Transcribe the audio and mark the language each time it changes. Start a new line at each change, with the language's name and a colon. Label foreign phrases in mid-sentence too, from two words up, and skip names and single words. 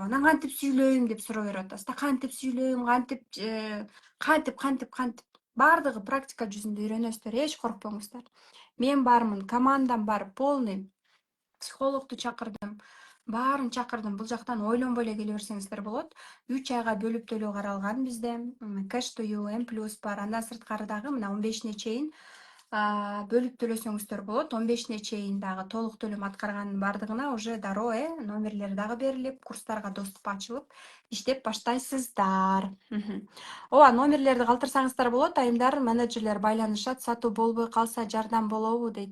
Kyrgyz: Анан кантип сүйлөйм деп суроо берип атасыз. Кантип сүйлөйм, кантип баардыгы практика жүзүндө үйрөнөсүздөр, эч коркпоңуздар. Мен бармын, командам бар, полный. Психологду чакырдым. Баарын чакырдым. Бул жактан ойлонбой эле келе берсеңиздер болот. 3 айга бөлүп төлөө каралган бизде. Cash to you, M+ бар. Андан сырткары дагы мына 15-не чейин бөлүп төлөсөңүздөр болот. 15-не чейин дагы толук төлөм аткарганын бардыгына уже дароо номерлери дагы берилип, курстарга доступ ачылып, иштеп баштайсыздар. Ооба, номерлерди калтырсаңыздар болот. Айымдар, менеджерлер байланышат, сатуу болбой калса жардам болобу дейт.